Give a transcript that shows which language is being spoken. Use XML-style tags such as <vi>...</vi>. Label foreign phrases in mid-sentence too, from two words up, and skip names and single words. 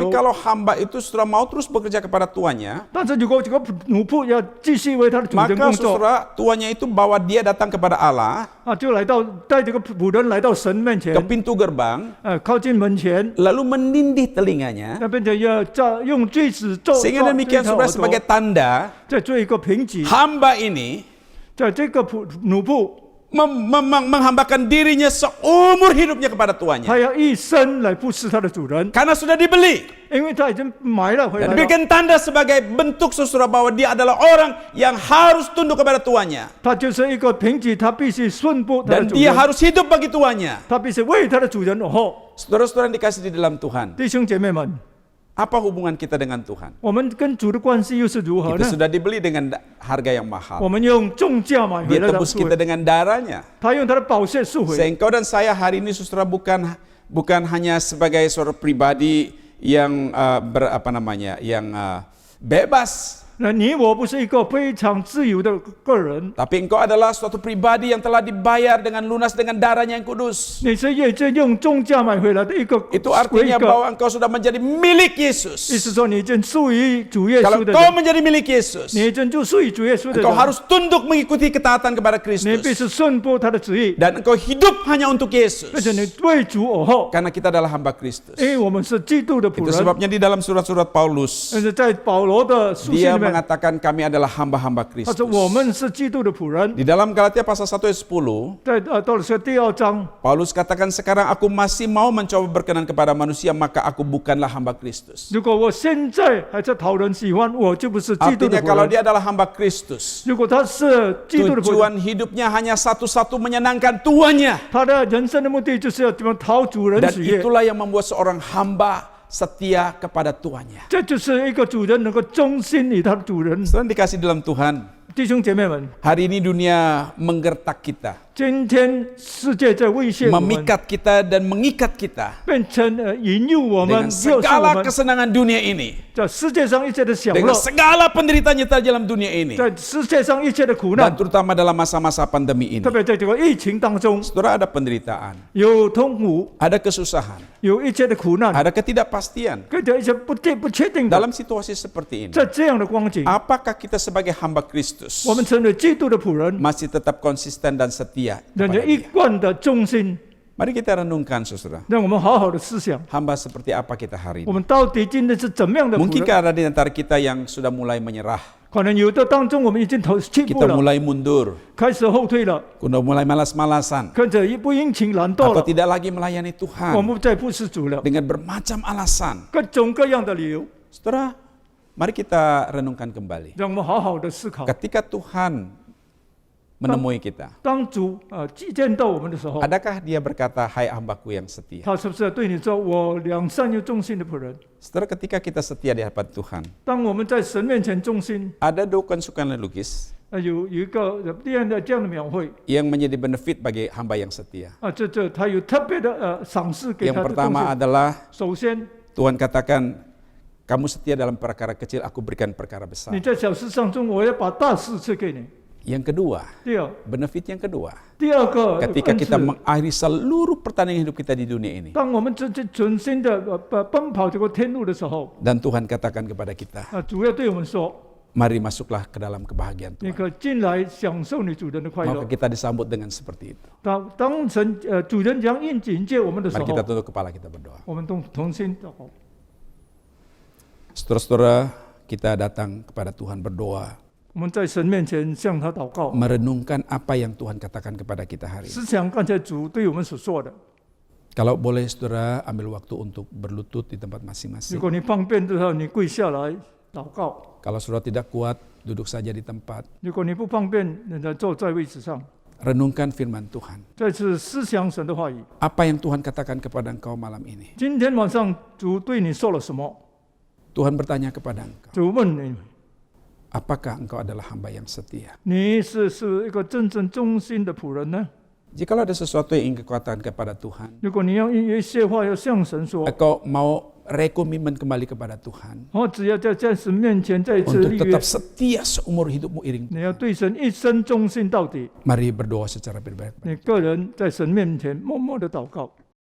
<zh>由，</zh> <id>kalau hamba itu sudah mau terus bekerja kepada tuannya,</id> <zh>但是如果这个奴仆要继续为他的主人</zh> <id>maka</id> <zh>工作，</zh> <id>saudara tuannya itu bawa dia datang kepada Allah</id> <zh>就来到带这个仆人来到神面前</zh> <id>ke，pintu gerbang,</id> <zh>靠近门前，</zh> <id>lalu menindih telinganya,</id> <zh>那并且要用锯子做</zh> <id>sehingga demikian saudara sebagai tanda</id> <zh>再做一个评级，</zh> <id>hamba ini</id> <zh>在这个奴仆</zh> <id>menghambakan dirinya seumur hidupnya kepada tuannya.</id> <zh>他要一生来服侍他的主人，</zh> <id>Karena sudah dibeli</id> <zh>因为他已经买了回来</zh> <id>dan</id> <zh>了。</zh> <id>diberikan tanda sebagai bentuk saudara bahwa dia adalah orang yang harus tunduk kepada tuannya</id> <zh>他就是一个凭据，他必须顺服他的</zh> <id>dan</id> <zh>主</zh> <id>dia</id> <zh>人，</zh> <id>harus hidup bagi tuannya.</id> <zh>他必须为他的主人而活。</zh> <id>Saudara-saudara yang dikasih di dalam Tuhan,</id> <zh>弟兄姐妹们，</zh> <id>apa hubungan kita dengan Tuhan?</id> <zh>我们跟主的关系又是如何</zh> <id>Kita</id> <zh>呢？</zh> <id>sudah dibeli dengan harga yang mahal.</id> <zh>我们用重价买回</zh> <id>Dia</id> <zh>来的</zh> <id>tebus</id> <zh>赎</zh> <id>kita</id> <zh>回，</zh> <id>dengan darahnya.</id> <zh>他用他的宝血赎回。</zh> <id>Engkau dan saya hari ini saudara bukan hanya sebagai seorang pribadi yang bebas,</id> <zh>那你我不是一个非常自由的个人，</zh> <id>tapi engkau adalah suatu pribadi yang telah dibayar dengan lunas dengan darahnya yang kudus.</id> <zh>你是也是用重价买回来的一个</zh> <id>Itu</id> <zh>归</zh> <id>artinya</id> <zh>一个，</zh> <id>bahwa engkau sudah menjadi milik</id> <zh>意</zh> <id>Yesus.</id> <zh>思说你已经属于主耶</zh> <id>Kalau</id> <zh>稣的</zh> <id>engkau</id> <zh>人，</zh> <id>menjadi milik Yesus,</id> <zh>你已经就属于主耶稣的</zh> <id>engkau</id> <zh>人，</zh> <id>harus tunduk mengikuti ketaatan kepada</id> <zh>你必</zh> <id>Kristus</id> <zh>须顺服他的旨意，</zh> <id>dan engkau hidup hanya untuk</id> <zh>并</zh> <id>Yesus</id> <zh>且你为主而活，</zh> <id>karena kita adalah hamba Kristus.</id> <zh>因为我们是基督的仆</zh> <id>Itu</id> <zh>人。</zh> <id>sebabnya di dalam surat-surat Paulus</id> <zh>但是在保罗的书信</zh> <id>dia</id> <zh>里面，</zh> <id>mengatakan kami adalah hamba-hamba</id> <zh>他说</zh> <id>Kristus.</id> <zh>我们是基督的仆人。</zh> <id>Di dalam Galatia pasal 1 ayat 10,</id> <zh>在到了第2章，</zh> <id>Paulus katakan sekarang aku masih mau mencoba berkenan kepada manusia maka aku bukanlah hamba Kristus.</id> <zh>如果我现在还在讨人喜欢，我就不是基督的</zh> <id>Artinya</id> <zh>仆</zh> <id>kalau</id> <zh>人。</zh> <id>dia adalah hamba Kristus,</id> <zh>如果他是基督的仆人，</zh> <id>tujuan hidupnya hanya satu-satu menyenangkan tuannya.</id> <zh>他的人生的目的就是要怎么讨主人</zh> <id>Dan</id> <zh>喜悦。</zh> <id>itulah yang membuat seorang hamba setia kepada tuannya.</id> <zh>这就是一个主人能够忠心于他的主人。</zh> <id>Saudara dikasih dalam Tuhan,</id> <zh>弟兄姐妹们，</zh> <id>hari ini dunia menggertak kita,</id> <zh>今天世界在威胁我们，</zh> <id>memikat kita dan mengikat kita</id> <zh>变成引诱我们，</zh> <id>dengan</id> <zh>诱使我</zh> <id>segala</id> <zh>们</zh> <id>kesenangan dunia ini,</id> <zh>在世界上一切的享</zh> <id>dengan</id> <zh>乐，</zh> <id>segala penderitaan nyata dalam dunia ini,</id> <zh>在世界上一切的苦</zh> <id>dan</id> <zh>难，</zh> <id>terutama dalam masa-masa pandemi ini.</id> <zh>特别在这个疫情当中，</zh> <id>Saudara, ada penderitaan,</id> <zh>有痛苦，</zh> <id>ada kesusahan,</id> <zh>有一切的苦难，</zh> <id>ada ketidakpastian</id> <zh>跟着一些不确定的，</zh> <id>dalam situasi seperti ini.</id> <zh>在这样的光景，</zh> <id>Apakah kita sebagai hamba Kristus</id> <zh>我们成为基督的仆人，</zh> <id>masih tetap konsisten dan setia</id> <zh>人</zh> <id>kepada</id> <zh>家一</zh> <id>Dia?</id> <zh>贯的忠心，</zh> <id>Mari kita renungkan, saudara,</id> <zh>让我们好好的思想，</zh> <id>hamba seperti apa kita hari</id> <zh>我</zh> <id>ini?</id> <zh>们到底今天是怎么样的仆人？</zh> <id>Mungkinkah ada di antara kita yang sudah mulai menyerah,</id> <zh>可能有的当中我们已经弃步</zh> <id>kita</id> <zh>了，</zh> <id>mulai mundur,</id> <zh>开始后退了，</zh> <id>sudah mulai malas-malasan,</id> <zh>跟着不殷勤懒惰</zh> <id>atau</id> <zh>了，</zh> <id>tidak lagi melayani</id> <zh>我</zh> <id>Tuhan</id> <zh>们再不是主了，</zh> <id>dengan bermacam alasan.</id> <zh>各种各样的理由，</zh> <id>Saudara, mari kita renungkan kembali.</id> <zh>让我们好好的思考。</zh> <id>Ketika Tuhan menemui kita.</id> <zh>当主见到我们的时候，</zh> <id>Adakah dia berkata, hai hambaku yang setia?</id> <zh>他是不是对你说：“我良善又忠心的仆人</zh> <id>Saudara, ketika kita setia di hadapan Tuhan,？”</id> <zh>当我们在神面前忠心，</zh> <id>ada dukungan lukis</id> <zh>有一个这样的描绘</zh> <id>yang menjadi benefit bagi hamba yang setia.</id> <zh>他有特别的赏赐给</zh> <id>Yang</id> <zh>他的东</zh> <id>pertama</id> <zh>西。</zh> <id>adalah</id> <zh>首先，</zh> <id>Tuhan katakan, kamu setia dalam perkara kecil, aku berikan perkara</id> <zh>你</zh> <id>besar.</id> <zh>在小事上中，我要把大事赐给你。</zh> <id>Yang kedua,</id> <zh>第二，</zh> <id>benefit yang kedua,</id> <zh>第二个</zh> <id>ketika</id> <zh>恩</zh> <id>kita</id> <zh>赐，</zh> <id>mengakhiri seluruh pertandingan hidup kita di dunia ini,</id> <zh>当我们全心的奔跑这个天路的时候，</zh> <id>dan Tuhan katakan kepada kita,</id> <zh>主要对我们说，</zh> <id>mari masuklah ke dalam kebahagiaan</id> <zh>你</zh> <id>Tuhan.</id> <zh>可进来享受你主人的快乐</zh> <id>Maka。kita disambut dengan seperti itu.</id> <zh>当主人将迎接我们的时</zh> <id>Mari</id> <zh>候</zh> <id>kita，tunduk kepala, kita berdoa.</id> <zh>我们同心祷告。</zh> <id>Saudara-saudara, kita datang kepada Tuhan berdoa,</id> <zh>我们在神面前向他祷告，</zh> <id>merenungkan apa yang Tuhan katakan kepada kita hari ini.</id> <zh>思想刚才主对我们所说的。</zh> <id>Kalau boleh saudara ambil waktu untuk berlutut di tempat</id> <zh>如</zh> <id>masing-masing.</id> <zh>果你方便的话，你跪下来祷告；</zh> <id>Kalau saudara tidak kuat, duduk saja di tempat.</id> <zh>如果你不方便，你再坐在位置上，</zh> <id>Renungkan firman Tuhan.</id> <zh>再次思想神的话语。</zh> <id>Apa yang Tuhan katakan kepada engkau malam ini?</id> <zh>今天晚上主对你说了什么？</zh> <id>Tuhan bertanya kepada engkau,</id> <zh>主问你，</zh> <id>apakah engkau adalah hamba yang setia?</id> <zh>你是一个真正忠心的仆人呢？</zh> <id>Jikalau ada sesuatu yang ingin kau katakan kepada Tuhan,</id> <zh>如果你要一些话要向神说，</zh> <id>engkau mau rekomitmen kembali kepada Tuhan</id> <zh>我只要在神面前再一次</zh> <id>untuk</id> <zh>立约</zh> <id>tetap，setia seumur hidupmu iring.</id> <zh>你要对神一生忠心到底。</zh> <id>Mari berdoa secara pribadi.</id> <zh>你个人在神面前默默的祷告。</zh>